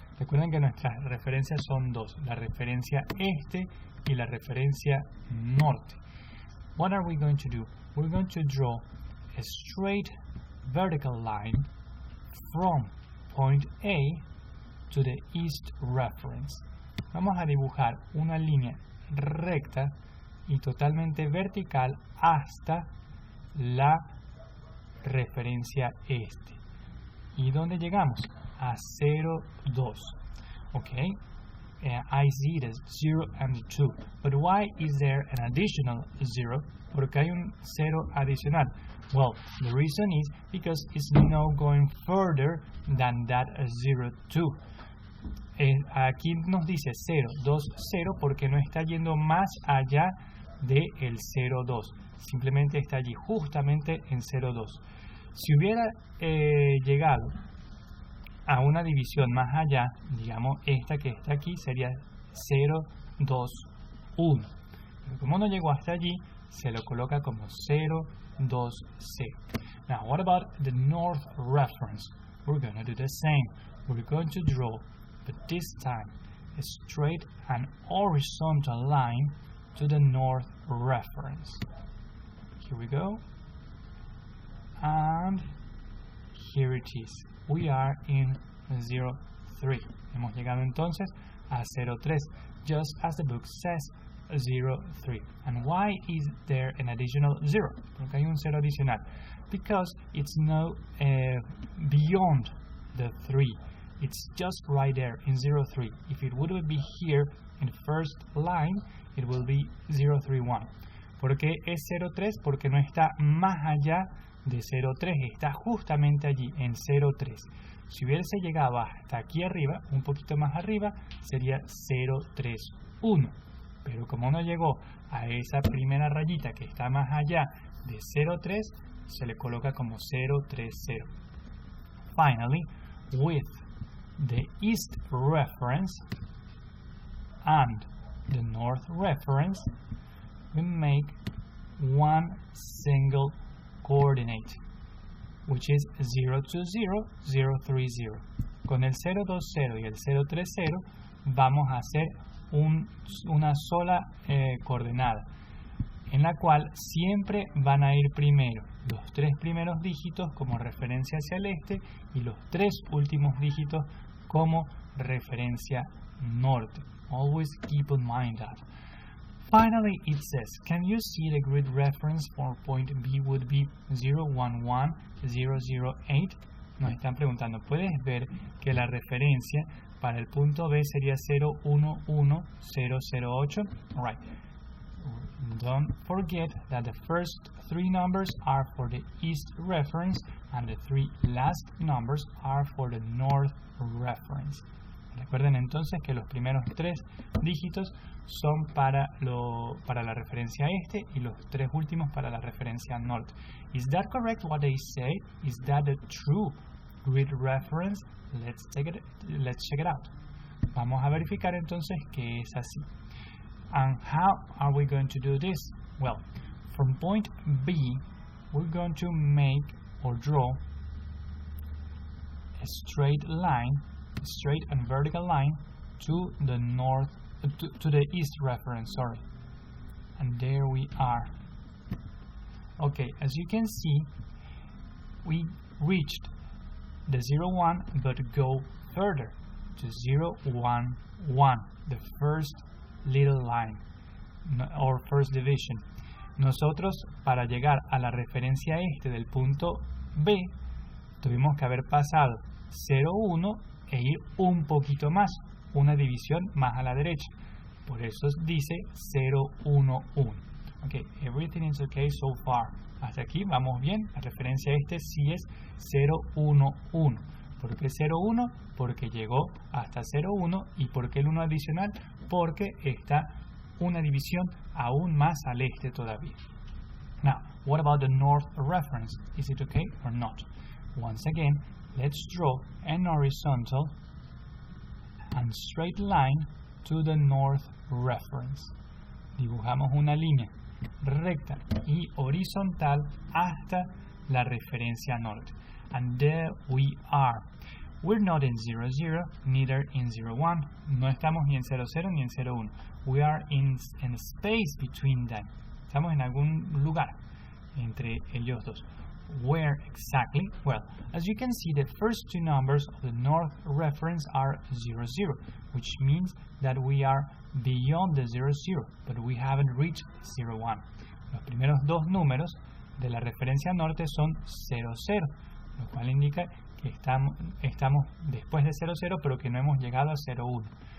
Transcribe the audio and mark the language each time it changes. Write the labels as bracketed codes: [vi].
[es] Recuerden que nuestras referencias son dos, la referencia este y la referencia norte. [en] What are we going to do? We're going to draw a straight vertical line from point A to the east reference. [es] Vamos a dibujar una línea recta y totalmente vertical hasta la referencia este. ¿Y dónde llegamos? A 0, 2. Okay? [en] I see the 0 and the 2. But why is there an additional 0? [es] Porque hay un 0 adicional. [en] Well, the reason is because it's now going further than that 0, 2. [es] Aquí nos dice 0, 2, 0 porque no está yendo más allá del 0, 2. Simplemente está allí justamente en 0, 2. Si hubiera llegado a una división más allá, digamos esta que está aquí sería 0, 2, 1. Pero como no llegó hasta allí, se lo coloca como 0, 2, 0. [en] Now, what about the north reference? We're going to do the same. We're going to draw, but this time, a straight and horizontal line to the north reference. Here we go. And here it is. We are in 03. [es] Hemos llegado entonces a 03. [en] Just as the book says, 0, 3. And why is there an additional 0? Porque hay un 0 adicional. Because it's no beyond the 3. It's just right there in 0, 3. If it would be here in first line, it will be 0, 3, 1. [es] ¿Por qué es 0, 3? Porque no está más allá de 0, 3. Está justamente allí en 0, 3. Si hubiese llegado hasta aquí arriba, un poquito más arriba, sería 0, 3, 1. Pero como no llegó a esa primera rayita que está más allá de 0, 3, se le coloca como 0, 3, 0. [en] Finally, with the east reference and the north reference, we make one single coordinate, which is 0, 2, 0, 0, 3, 0. [es] Con el 0, 2, 0 y el 0, 3, 0 vamos a hacer una sola coordenada, en la cual siempre van a ir primero los 3 primeros dígitos como referencia hacia el este y los 3 últimos dígitos como referencia norte. [en] Always keep in mind that. Finally, it says, can you see the grid reference for point B would be 0, 1, 1, 0, 0, 8? [es] Nos están preguntando, ¿puedes ver que la referencia para el punto B sería 0, 1, 1, 0, 0, 8? [en] Right. Don't forget that the first 3 numbers are for the east reference and the 3 last numbers are for the north reference. [es] Recuerden entonces que los primeros 3 dígitos son para la referencia este y los 3 últimos para la referencia norte. [en] Is that correct what they say? Is that the true grid reference? Let's check it out. [es] Vamos a verificar entonces que es así. [en] And how are we going to do this? Well, from point B, we're going to make or draw a straight and vertical line to the north, to the east reference, sorry. And there we are. Okay, as you can see, we reached the 0, 1, but go further to 0, 1, 1, the first little line, or first division. [es] Nosotros, para llegar a la referencia este del punto B, tuvimos que haber pasado 0, 1 e ir un poquito más, una división más a la derecha. Por eso dice 0, 1, 1. [en] Ok, everything is okay so far. [es] Hasta aquí vamos bien. La referencia este sí es 0, 1, 1. ¿Por qué 0, 1? Porque llegó hasta 0, 1. ¿Y por qué el 1 adicional? Porque está una división aún más al este todavía. [en] Now, what about the north reference? Is it okay or not? Once again, let's draw an horizontal and straight line to the north reference. [es] Dibujamos una línea recta y horizontal hasta la referencia norte. [en] And there we are. We're not in 0, 0, neither in 0, 1. [es] No estamos ni en 0, 0 ni en 0, 1. [en] We are in a space between them. [es] Estamos en algún lugar entre ellos dos. [en] Where exactly? Well, as you can see, the first 2 numbers of the north reference are 0, 0, which means that we are beyond the 0, 0, but we haven't reached 0, 1. [es] Los primeros 2 números de la referencia norte son 0, 0, lo cual indica que estamos después de 0, 0, pero que no hemos llegado a 0, 1.